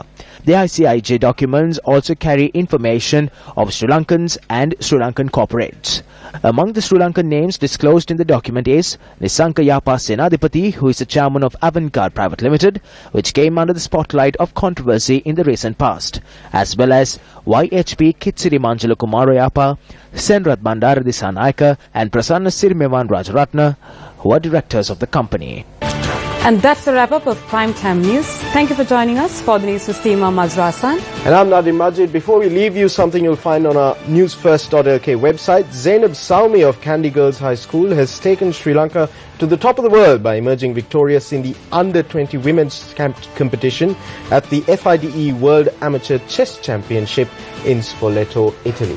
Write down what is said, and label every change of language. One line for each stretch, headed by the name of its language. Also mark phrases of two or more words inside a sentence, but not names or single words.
English: The ICIJ documents also carry information of Sri Lankans and Sri Lankan corporates. Among the Sri Lankan names disclosed in the document is Nisanka Yapa Senadipati, who is the chairman of Avantgarde Private Limited, which came under the spotlight of controversy in the recent past, as well as YHP Kitsiri Manjala Kumara Yapa, Senrat Bandara Disanayaka and Prasanna Sirimevan Rajaratna, who are directors of the company. And that's the wrap-up of Primetime News. Thank you for joining us. For the news with Teema Mazrasan. And I'm Nadim Majid. Before we leave you, something you'll find on our Newsfirst.lk website. Zainab Saumi of Kandy Girls High School has taken Sri Lanka to the top of the world by emerging victorious in the Under-20 Women's Competition at the FIDE World Amateur Chess Championship in Spoleto, Italy.